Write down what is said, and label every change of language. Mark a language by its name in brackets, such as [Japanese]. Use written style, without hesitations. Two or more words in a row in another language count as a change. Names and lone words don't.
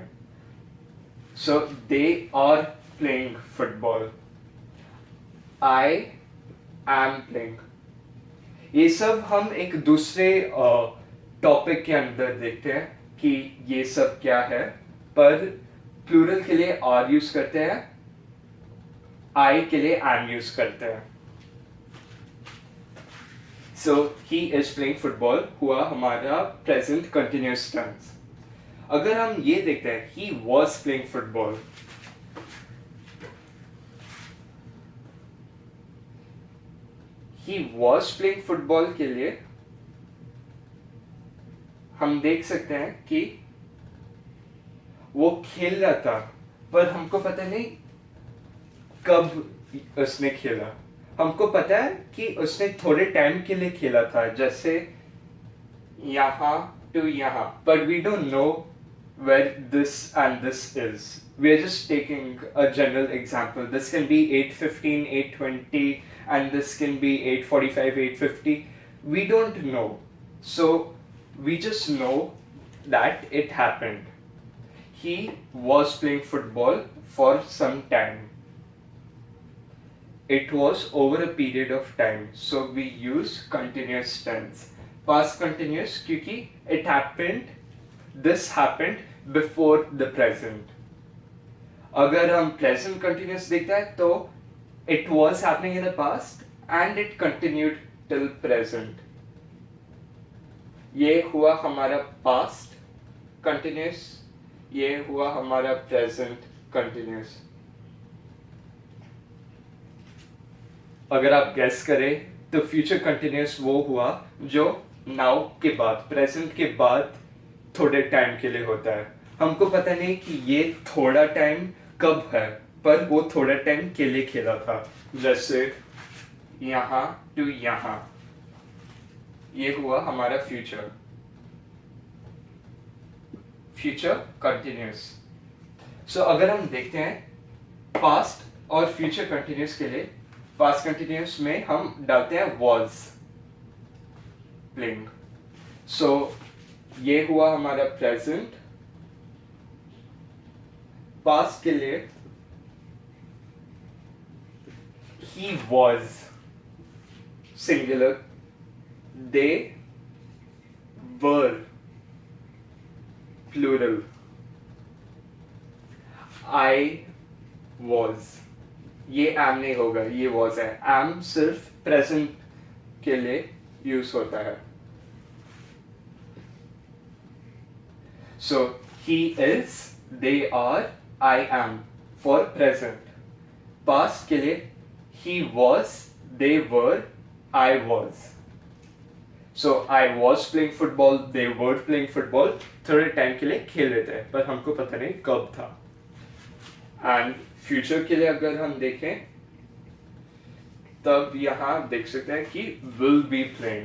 [English] So they are playing football, I am playing. [Hindi] ये सब हम एक दूसरे टॉपिक के अंदर देखते हैं कि ये सब क्या है. पर प्लूरल के लिए आर यूज करते हैं, आई के लिए एम यूज करते हैं. [English] So he is playing football [Hindi] हुआ हमारा [English] present continuous tense. [Hindi] अगर हम ये देखते हैं [English] he was playing football, he was playing football [Hindi] के लिए हम देख सकते हैं कि वो खेल रहा था, पर हमको पता नहीं कब उसने खेला। हमको पता है कि उसने थोड़े टाइम के लिए खेला था, जैसे यहाँ टू यहाँ, [English] but we don't know where this and this is. We are just taking a general example. This can be 8:15, 8:20, and this can be 8:45, 8:50. We don't know. So we just know that it happened. He was playing football for some time. It was over a period of time. So we use continuous tense. Past continuous क्योंकि it happened, this happened before the present. [Hindi] अगर हम [English] present continuous [Hindi] देखते हैं तो [English] it was happening in the past and it continued till present. [Hindi] ये हुआ हमारा [English] past continuous, [Hindi] ये हुआ हमारा [English] present continuous. [Hindi] अगर आप गेस करें तो [English] future continuous [Hindi] वो हुआ जो नाउ के बाद, प्रेजेंट के बाद थोड़े टाइम के लिए होता है। हमको पता नहीं कि ये थोड़ा टाइम कब है, पर वो थोड़ा टाइम के लिए खेला था, जैसे यहाँ टू यहाँ, ये हुआ हमारा [English] future continuous. [Hindi] सो अगर हम देखते हैं पास्ट और [English] future continuous [Hindi] के लिए, [English] past continuous [Hindi] में हम डालते हैं [English] was playing. [Hindi] सो ये हुआ हमारा प्रेजेंट। [English] पास्ट [Hindi] के लिए [English] he was singular, they were plural, I was, [Hindi] ये am नहीं होगा, ये was है। am सिर्फ प्रेजेंट के लिए यूज होता है। [English] So he is, they are, I am for present. Past [Hindi] के लिए [English] he was, they were, I was. So I was playing football, they were playing football. [Hindi] थोड़े टाइम के लिए खेल रहे थे, पर हमको पता नहीं कब था। एंड फ्यूचर के लिए अगर हम देखें तब यहाँ देख सकते हैं कि [English] will be playing.